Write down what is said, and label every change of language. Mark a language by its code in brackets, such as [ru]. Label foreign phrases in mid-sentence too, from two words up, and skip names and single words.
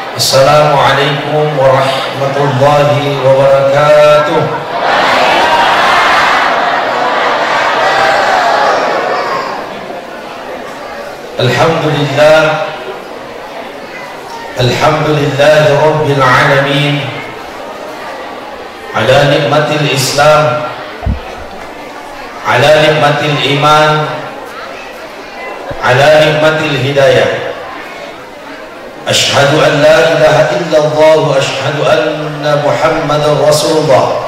[ar] السلام عليكم ورحمة الله وبركاته. الحمد لله، الحمد لله رب العالمين على نعمة الإسلام، على نعمة الإيمان، على نعمة الهداية. أشهد أن لا إله إلا الله وأشهد أن محمدا رسول الله.